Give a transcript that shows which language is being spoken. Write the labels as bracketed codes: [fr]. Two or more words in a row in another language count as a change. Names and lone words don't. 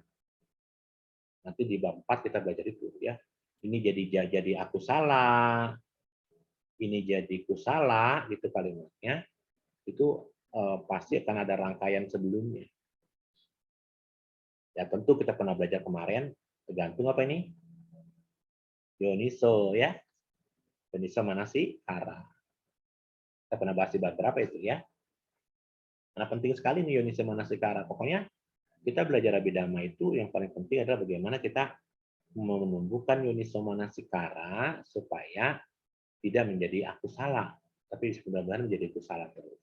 [id] Nanti di bab 4 kita belajar itu ya. Ini jadi akusala, ini jadi kusala gitu kalimatnya. Itu pasti akan ada rangkaian sebelumnya. Ya tentu kita pernah belajar kemarin, tergantung apa ini? [pi] Yoniso ya. Yoniso manasikara. [id] Kita pernah bahas di bab berapa itu ya? Karena penting sekali nih [pi] Yoniso manasikara. [id] Pokoknya kita belajar Abhidhamma itu yang paling penting adalah bagaimana kita menumbuhkan [pi] Yoniso manasikara [id] supaya tidak menjadi akusala, tapi benar-benar menjadi kusala terus.